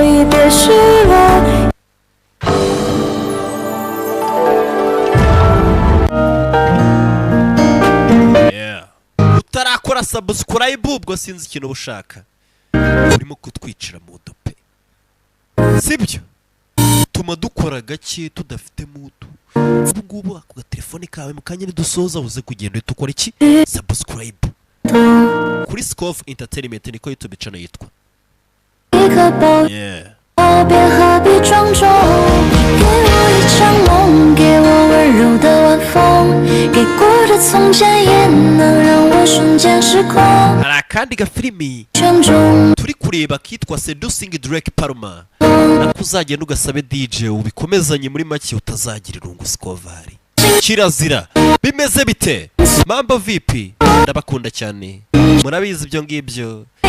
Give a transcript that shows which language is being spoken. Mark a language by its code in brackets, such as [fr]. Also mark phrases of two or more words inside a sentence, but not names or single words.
[rw] Utarakora subscribe ubwo sinzi ikintu ubushaka, urimo kutwicira mu dupe sibyo? Tuma dukora gake tudafite mutu. Ubu ngubu ako gatelefone kawe mukanya nidusoza uze kugenda uhita ukora iki? Subscribe kuri SIKOV Entertainment niko YouTube channel yitwa. Yeah. [zh] 别何必庄重，给我一场梦，给我温柔的晚风，给过的从前也能让我瞬间失控。 [rw] Hari akandi gafilimi [zh] 圈中 [rw] turi kureba kitwa Seducing Drake Palma. Nako uzagenda ugasabe DJ ubikomezanye muri make utazagira irungu SIKOV. Kirazira. Bimeze bite? [sw] Mambo vipi? [rw] Ndabakunda cyane. Murabizi ibyo ngibyo.